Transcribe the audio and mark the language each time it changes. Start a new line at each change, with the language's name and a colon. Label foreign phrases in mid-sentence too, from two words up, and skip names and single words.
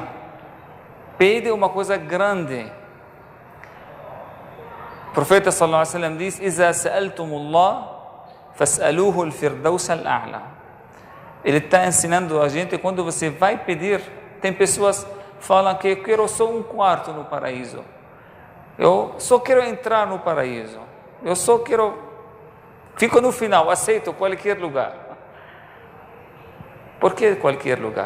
Portuguese: Pede uma coisa grande. O profeta
Arabic: صلى الله عليه وسلم diz: "إذا سألتم الله فاسألوه الفردوس الأعلى."
Portuguese: Ele está ensinando a gente, quando você vai pedir, tem pessoas que falam que eu quero só um quarto no paraíso. Eu só quero entrar no paraíso. Eu só quero... Fico no final, aceito qualquer lugar. Por que qualquer lugar?